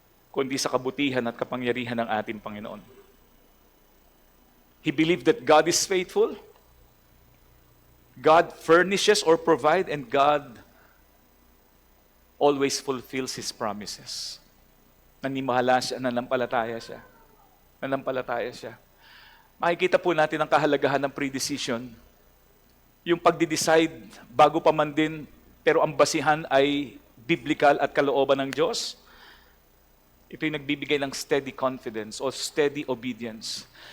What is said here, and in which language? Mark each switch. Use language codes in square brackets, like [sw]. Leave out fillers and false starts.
[tl] kundi sa kabutihan at kapangyarihan ng ating Panginoon. [en] He believed that God is faithful, God furnishes or provide, and God always fulfills His promises. [tl] Nanimahala siya, nanampalataya siya. Nanampalataya siya. Makikita po natin ang kahalagahan ng pre-decision. Yung pagdi-decide bago pa man din, pero ang basihan ay biblical at kalooban ng Diyos. Ito yung nagbibigay ng [en] steady confidence [tl] o [en] steady obedience.